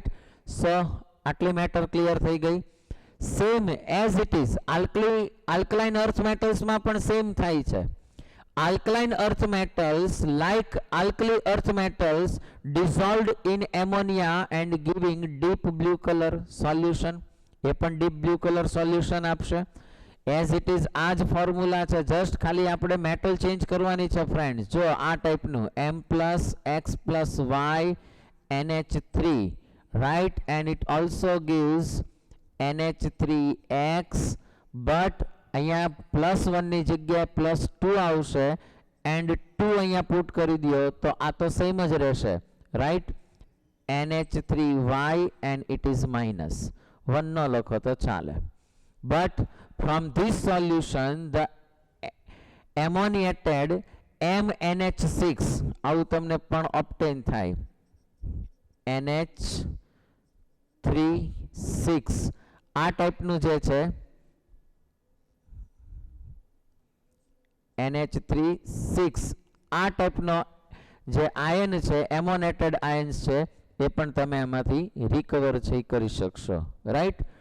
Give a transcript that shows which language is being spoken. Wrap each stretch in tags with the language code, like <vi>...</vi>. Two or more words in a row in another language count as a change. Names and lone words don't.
<gu>So આટલી મેટર ક્લિયર થઈ ગઈ.</gu> <en>same as it is alkaline earth metals</en> <gu>માં પણ સેમ થાય છે.</gu> <en>alkaline earth metals like alkali earth metals dissolved in ammonia and giving deep blue color solution.</en> <gu>એ પણ</gu> <en>deep blue color solution</en> <gu>આપશે.</gu> <en>as it is</en> <gu>આ જ ફોર્મ્યુલા છે, જસ્ટ ખાલી આપણે મેટલ ચેન્જ કરવાની છે ફ્રેન્ડ્સ. જો આ ટાઈપનું M+X+Y NH3,</gu> <en>right, and it also gives NH3X, but</en> <gu>અહીંયા +1 ની જગ્યાએ +2 આવશે એન્ડ 2 અહીંયા પુટ કરી દો તો આ તો સેમ જ રહેશે, રાઈટ.</gu> <en>NH3Y and it is -1</en> <gu>ન લખો તો ચાલે.</gu> <en>But from this solution the ammoniated MnH6</en> <gu>આવું તમને પણ</gu> <en>obtain થાય.</en> <gu>NH3 આ ટાઈપનું જે છે NH3 આ ટાઈપનો જે આયન છે એમોનેટેડ આયન્સ છે એ પણ તમે આમાંથી રિકવર છે કરી શકશો, રાઈટ.</gu>